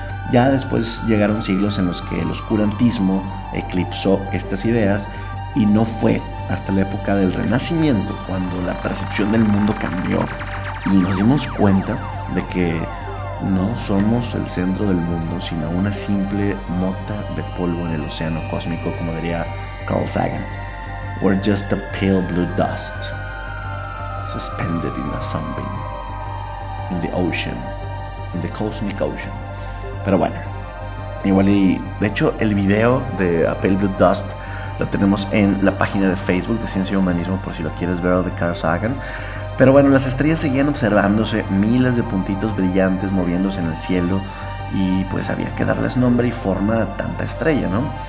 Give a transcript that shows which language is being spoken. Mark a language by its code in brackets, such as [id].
[es] Ya después llegaron siglos en los que el oscurantismo eclipsó estas ideas, y no fue hasta la época del Renacimiento cuando la percepción del mundo cambió y nos dimos cuenta de que no somos el centro del mundo, sino una simple mota de polvo en el océano cósmico, como diría Carl Sagan. [en] We're just a pale blue dust suspended in a sunbeam in the ocean, in the cosmic ocean. [es] Pero bueno, igual, y de hecho el video de A Pale Blue Dust lo tenemos en la página de Facebook de Ciencia y Humanismo, por si lo quieres ver, o de Carl Sagan. Pero bueno, las estrellas seguían observándose, miles de puntitos brillantes moviéndose en el cielo, y pues había que darles nombre y forma a tanta estrella, ¿no?